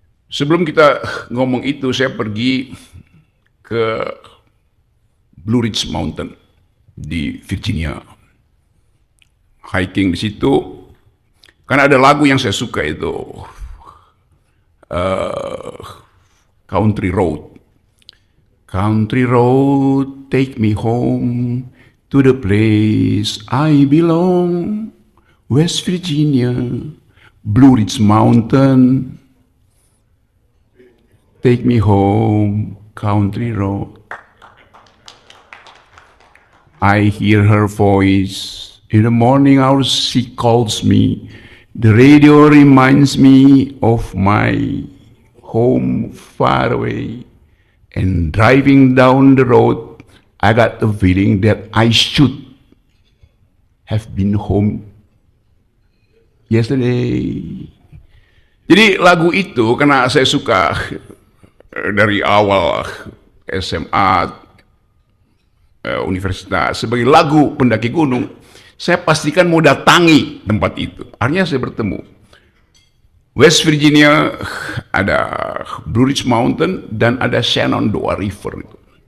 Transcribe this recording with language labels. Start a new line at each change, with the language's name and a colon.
Indonesian: Sebelum kita ngomong itu, saya pergi ke Blue Ridge Mountain di Virginia. Hiking di situ, karena ada lagu yang saya suka itu, Country Road.
English: Country road, take me home to the place I belong. West Virginia, Blue Ridge Mountain. Take me home, country road. I hear her voice. In the morning hours she calls me. The radio reminds me of my home far away. And driving down the road, I got the feeling that I should have been home yesterday.
Indonesian: Jadi lagu itu karena saya suka dari awal SMA, universitas, sebagai lagu pendaki gunung, saya pastikan mau datangi tempat itu. Akhirnya saya bertemu. West Virginia ada Blue Ridge Mountain dan ada Shenandoah River itu.